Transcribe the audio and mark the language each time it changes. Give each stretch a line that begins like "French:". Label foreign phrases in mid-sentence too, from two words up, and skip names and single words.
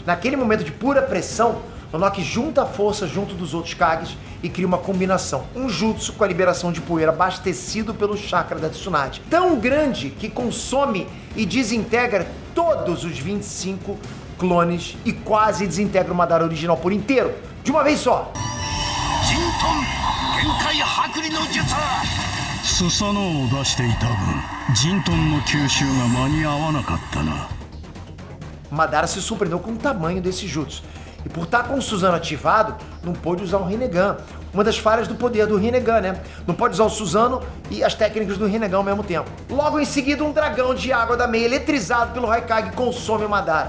Portuguese: Naquele momento de pura pressão, Onoki junta a força junto dos outros Kages e cria uma combinação, um jutsu com a liberação de poeira abastecido pelo chakra da Tsunade, tão grande que consome e desintegra todos os 25 clones e quase desintegra o Madara original por inteiro, de uma vez só.
Japanese: スサノオを出していた分ジントンの吸収が間に合わなかったな。
Portuguese: Madara se surpreendeu com o tamanho desse jutsu. E por estar com o Susanoo ativado, não pôde usar o Rinnegan. Uma das falhas do poder do Rinnegan, né? Não pode usar o Susanoo e as técnicas do Rinnegan ao mesmo tempo. Logo em seguida, um dragão de água da Mei, eletrizado pelo Raikage, consome o Madara.